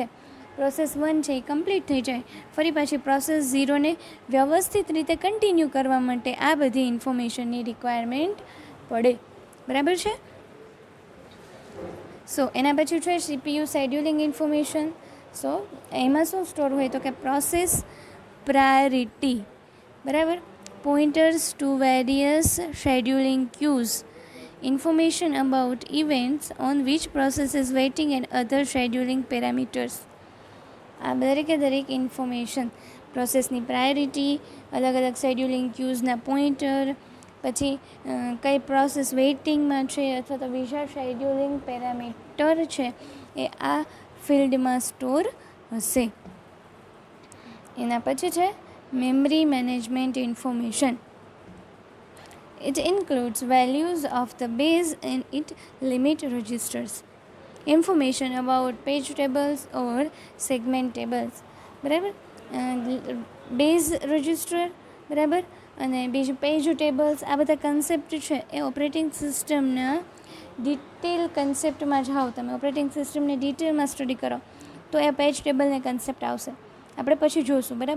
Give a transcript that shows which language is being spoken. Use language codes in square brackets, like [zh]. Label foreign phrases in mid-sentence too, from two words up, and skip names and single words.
[gu] પ્રોસેસ 1 છે એ કમ્પ્લીટ થઈ જાય, ફરી પાછી પ્રોસેસ 0ને વ્યવસ્થિત રીતે કન્ટિન્યુ કરવા માટે આ બધી ઇન્ફોર્મેશનની રિક્વાયરમેન્ટ પડે, બરાબર છે. સો એના પછી છે [en] CPU scheduling information. [gu] સો એમાં શું સ્ટોર હોય? તો કે [en] process priority, [gu] બરાબર, [en] pointers to various scheduling queues, information about events on which process is waiting and other scheduling parameters. [gu] આ દરેક ઇન્ફોર્મેશન, પ્રોસેસની પ્રાયોરિટી, અલગ શેડ્યુલિંગ ક્યુઝના પોઇન્ટર, પછી કઈ પ્રોસેસ વેઇટિંગમાં છે અથવા તો બીજા [en] scheduling parameter [gu] છે એ આ ફિલ્ડમાં સ્ટોર હશે. એના પછી છે [en] memory management information. It includes values of the base and its limit registers, information about page tables or segment tables, [gu] બરાબર, [en] base register, [gu] બરાબર, અને બીજું [en] page tables. [gu] આ બધા કન્સેપ્ટ છે એ ઓપરેટિંગ સિસ્ટમના ડિટેલ કન્સેપ્ટમાં જાઓ તમે, ઓપરેટિંગ સિસ્ટમને ડિટેલમાં સ્ટડી કરો તો એ પેજ ટેબલને કન્સેપ્ટ આવશે, આપણે પછી જોઈશું, બરાબર.